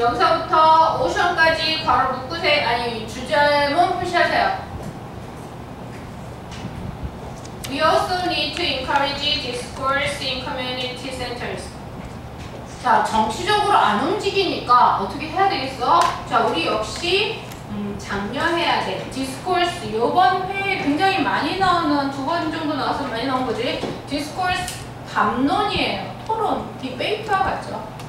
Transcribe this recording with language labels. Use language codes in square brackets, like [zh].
[ko] 여기서부터 오션까지 괄호 묶으세요. 아니, 주제문 표시하세요. [en] We also need to encourage discourse in community centers. [ko] 자, 정치적으로 안 움직이니까 어떻게 해야 되겠어? 자, 우리 역시 장려해야 돼. 디스코스 이번 회에 굉장히 많이 나오는, 2번 정도 나와서 많이 나온 거지. 디스코스 담론이에요. 토론, 디베이트와 같죠.